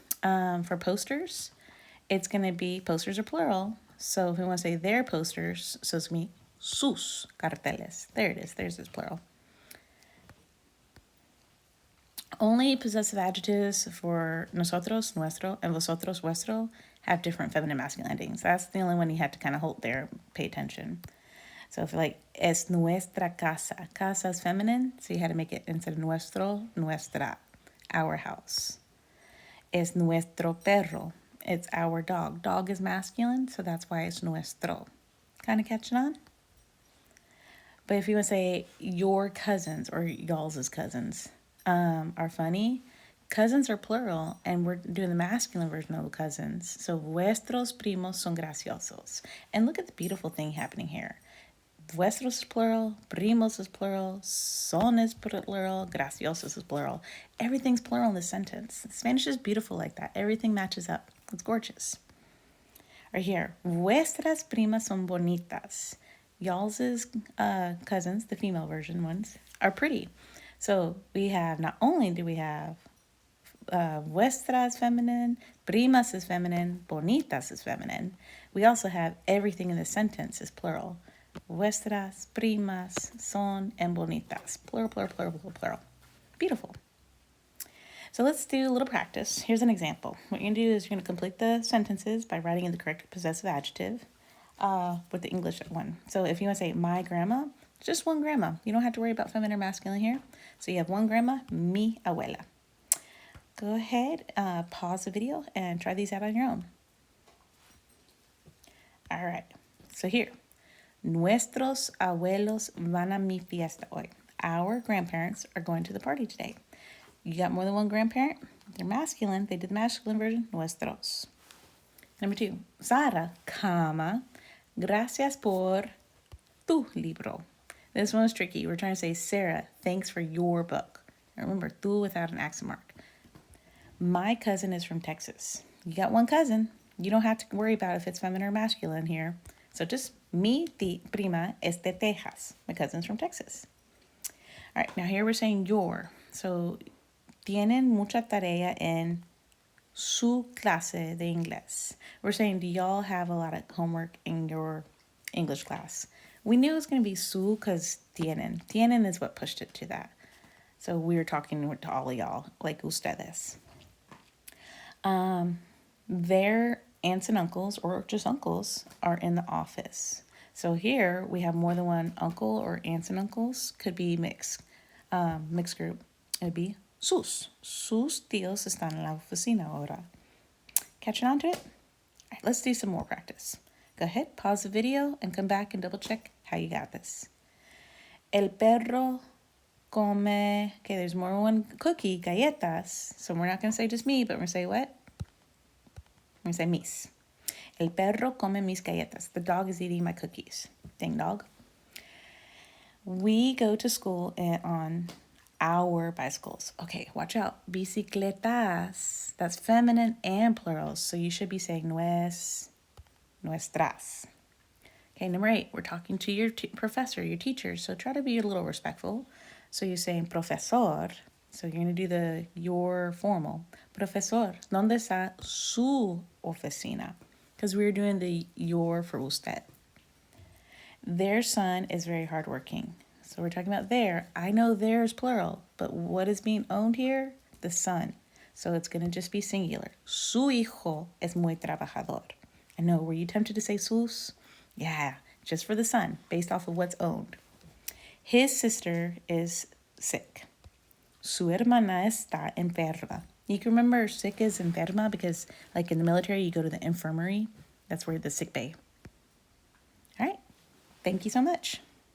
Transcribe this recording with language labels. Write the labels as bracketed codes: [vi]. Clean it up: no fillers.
[en] For posters, it's going to be, posters are plural, so if we want to say their posters, so it's going to be [es] sus carteles. [en] There it is, there's this plural. Only possessive adjectives for nosotros, nuestro, and vosotros, vuestro have different feminine masculine endings. That's the only one you have to kind of hold there, pay attention. So if like, [es] es nuestra casa. [en] Casa is feminine, so you had to make it instead of nuestro, nuestra, our house. [es] Es nuestro perro. [en] It's our dog. Dog is masculine, so that's why it's nuestro. Kind of catching on? But if you want to say your cousins or y'all's cousins, are funny. Cousins are plural, and we're doing the masculine version of cousins. [es] So, vuestros primos son graciosos. [en] And look at the beautiful thing happening here. Vuestros is plural, primos is plural, son is plural, graciosos is plural. Everything's plural in this sentence. Spanish is beautiful like that. Everything matches up. It's gorgeous. Right here, [es] vuestras primas son bonitas. [en] Y'all's cousins, the female version ones, are pretty. So we have, not only do we have vuestras feminine, primas is feminine, bonitas is feminine, we also have everything in the sentence is plural. Vuestras, primas, son, and bonitas. Plural, plural, plural, plural, plural. Beautiful. So let's do a little practice. Here's an example. What you're going to do is you're going to complete the sentences by writing in the correct possessive adjective. with the English one. So if you want to say my grandma, just one grandma. You don't have to worry about feminine or masculine here. So you have one grandma, mi abuela. Go ahead, pause the video and try these out on your own. All right, so here. [es] Nuestros abuelos van a mi fiesta hoy. [en] Our grandparents are going to the party today. You got more than one grandparent? They're masculine. They did the masculine version, nuestros. Number 2, Sara, comma, [es] gracias por tu libro. [en] This one was tricky. We're trying to say, Sarah, thanks for your book. Remember, tu without an accent mark. My cousin is from Texas. You got one cousin. You don't have to worry about if it's feminine or masculine here. So just [es] mi prima es de Texas. [en] My cousin's from Texas. All right, now here we're saying your. [es] So tienen mucha tarea en su clase de inglés. [en] We're saying, do y'all have a lot of homework in your English class? We knew it was going to be su because tienen. Tienen is what pushed it to that. So we were talking to all of y'all, like ustedes. Their aunts and uncles, or just uncles, are in the office. So here we have more than one uncle or aunts and uncles. Could be mixed group. It would be sus. [es] Sus tíos están en la oficina ahora. [en] Catching on to it? All right, let's do some more practice. Go ahead, pause the video, and come back and double check how you got this. [es] El perro come, [en] okay, there's more than one cookie, galletas. So we're not going to say just me, but we're going to say what? We're going to say mis. [es] El perro come mis galletas. [en] The dog is eating my cookies. Ding dog. We go to school on our bicycles. Okay, watch out. Bicicletas. That's feminine and plural. So you should be saying nuestras. Okay, number 8. We're talking to your professor, your teacher. So try to be a little respectful. So you're saying profesor. So you're going to do your formal. [es] Profesor, ¿dónde está su oficina? [en] Because we were doing the your for usted. Their son is very hardworking. So we're talking about their. I know theirs plural, but what is being owned here? The son. So it's going to just be singular. [es] Su hijo es muy trabajador. [en] I know, were you tempted to say sus? Yeah, just for the son, based off of what's owned. His sister is sick. [es] Su hermana está enferma. [en] You can remember sick is enferma because, like in the military, you go to the infirmary. That's where the sick bay. All right. Thank you so much.